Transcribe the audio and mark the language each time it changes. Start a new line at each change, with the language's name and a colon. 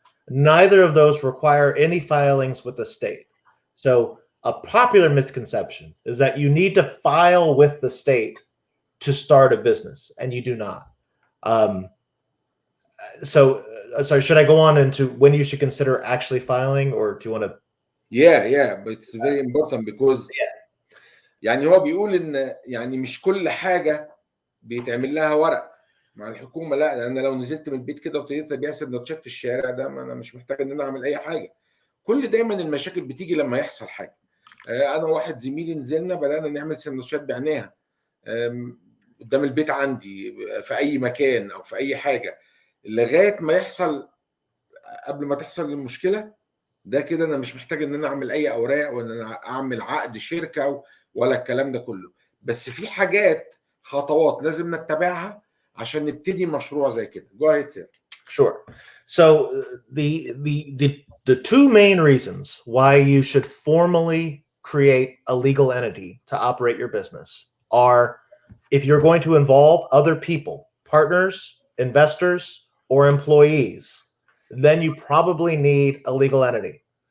English: Neither of those require any filings with the state. So a popular misconception is that you need to file with the state to start a business, and you do not. Sorry, should I go on into when you should consider actually filing, or do you want to? Yeah, but it's very important because
Arabic: يعني هو بيقول ان يعني مش كل حاجه بيتعمل لها ورق مع الحكومه، لا، لان لو نزلت من البيت كده وابتديت ابيع سندوتشات في الشارع ده، ما انا مش محتاج ان انا اعمل اي حاجه. دايما المشاكل بتيجي لما يحصل حاجه. انا وواحد زميلي نزلنا بدانا نعمل سندوتشات بعناها قدام البيت عندي في اي مكان او في اي حاجه، لغايه ما يحصل، قبل ما تحصل المشكله ده كده انا مش محتاج ان انا اعمل اي اوراق وان انا اعمل عقد شركه ولا الكلام ده كله. بس في حاجات، خطوات لازم نتبعها عشان نبتدي مشروع زي كده.
English: Go ahead, sir. Sure. So the two main reasons why you should formally create a legal entity to operate your business are if you're going to involve other people, partners, investors, or employees, then you probably need a legal entity.